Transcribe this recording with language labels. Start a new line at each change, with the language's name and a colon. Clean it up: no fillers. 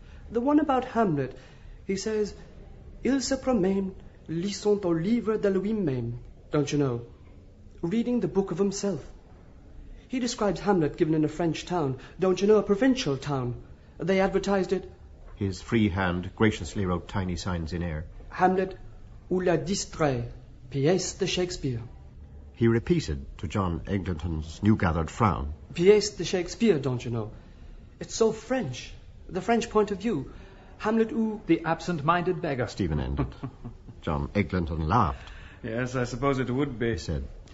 English: The one about Hamlet, he says,
French: Il se promène, lisant au livre de lui-même,
English: don't you know, reading the book of himself. He describes Hamlet given in a French town, don't you know, a provincial town. They advertised it. His free hand graciously wrote tiny signs in air.
French: Hamlet ou la distrait, pièce de Shakespeare.
English: He repeated to John Eglinton's new-gathered frown.
French: Pièce de Shakespeare,
English: don't you know. It's so French, the French point of view.
French: Hamlet ou...
English: The absent-minded beggar. Stephen ended. John Eglinton laughed. Yes, I suppose it would be. He said,